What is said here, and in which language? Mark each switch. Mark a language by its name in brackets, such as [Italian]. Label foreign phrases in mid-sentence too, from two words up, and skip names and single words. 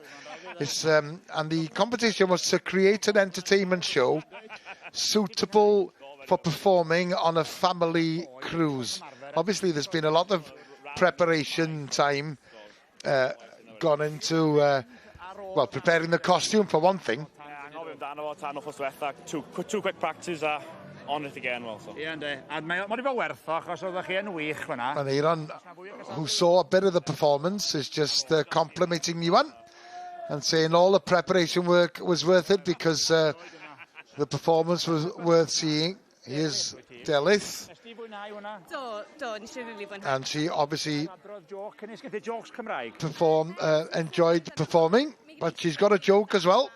[English] And the competition was to create an entertainment show suitable for performing on a family cruise. Obviously, there's been a lot of preparation time gone into, well, preparing the costume for one thing. Two quick practices on it again, well, so. Yeah, and [Welsh] mae'n wedi bod werth o, achos oeddech chi yn wych fyna. [English] And Aaron, who saw a bit of the performance, is just complimenting Ewan and saying all the preparation work was worth it because the performance was worth seeing. Here's Delyth. And she obviously enjoyed performing, but she's got a joke as well.